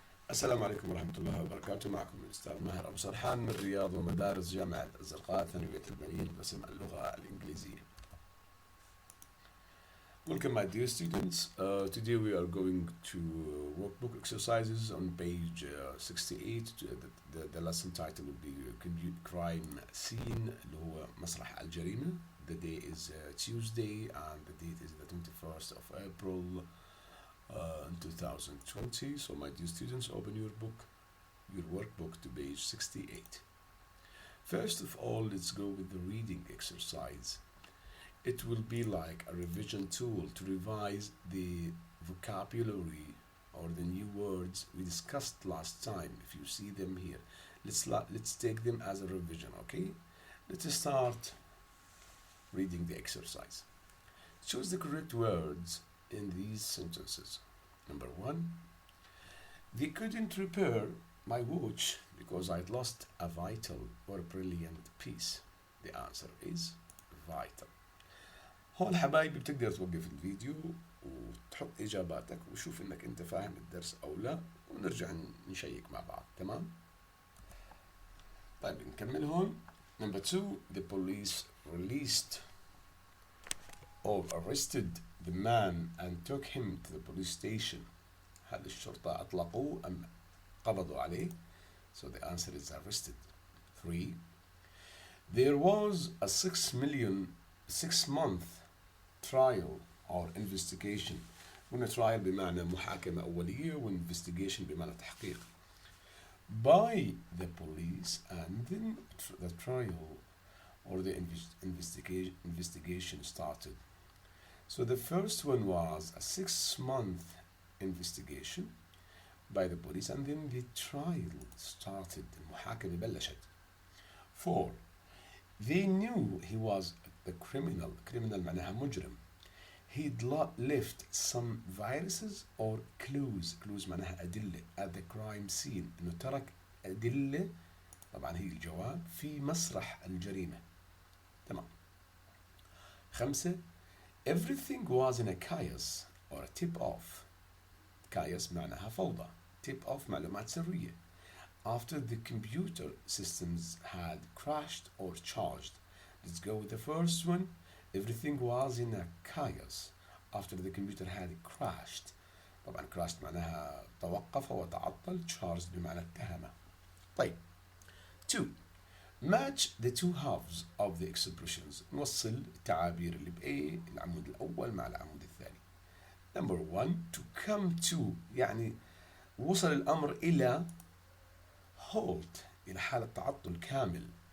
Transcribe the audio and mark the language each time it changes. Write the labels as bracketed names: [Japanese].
[Arabic] السلام عليكم ورحمة الله وبركاته. معكم الأستاذ ماهر أبو سرحان من رياض ومدارس جامعة الزرقاء ثانوية البنين قسم اللغة الإنجليزية. [English] Welcome my dear students. Today we are going to workbook exercises on page 68. The lesson title will be crime scene [Arabic] اللي هو مسرح الجريمة. [English] The day is Tuesday and the date is the 21st of April in 2020. So my dear students, open your workbook to page 68. First of all, let's go with the reading exercise. It will be like a revision tool to revise the vocabulary or the new words we discussed last time. If you see them here, let's take them as a revision, okay? Let's start reading the exercise. Choose the correct words in these sentences. Number one, they couldn't repair my watch because I'd lost a vital or brilliant piece. The answer is vital. [Arabic] هون حبايبي بتقدر توقف الفيديو وتحط إجاباتك وشوف إنك أنت فاهم الدرس أو لا، ونرجع نشيك مع بعض. تمام؟ طيب نكمل هون. [English] Number two, the police released or arrested the man and took him to the police station. [Arabic] هل الشرطة أطلقوه أم قبضوا عليه؟ [English] So the answer is arrested. 3. There was a 6-month trial or investigation. [Arabic] هنا trial بمعنى محاكمة أولية و investigation بمعنى تحقيق. [English] By the police, and then the trial or the investigation started. So the first one was a 6-month investigation by the police, and then the trial started. [Arabic] المحاكمة بلشت. 4. [English] They knew he was the criminal. [Arabic] Criminal معناها مجرم. [English] He'd left some viruses or clues. Clues [Arabic] معناها أدلة [English] at the crime scene. [Arabic] إنه ترك أدلة، طبعا هي الجواب، في مسرح الجريمة. تمام. 5. [English] Everything was in a chaos or a tip-off. [Arabic] chaos معناها فوضى. tip-off معلومات سرية. [English] After the computer systems had crashed or charged. Let's go with the first one. Everything was in a chaos after the computer had crashed. [Arabic] طبعا crashed معناها توقف وتعطل. charged بمعنى اتهم. [English] طيب. 2. Match the two halves of the expressions. [Arabic] نوصل التعابير اللي بA العمود الأول مع العمود الثاني. [English] Number 1, to come to [Arabic] يعني وصل الأمر إلى halt إلى حالة تعطل كامل.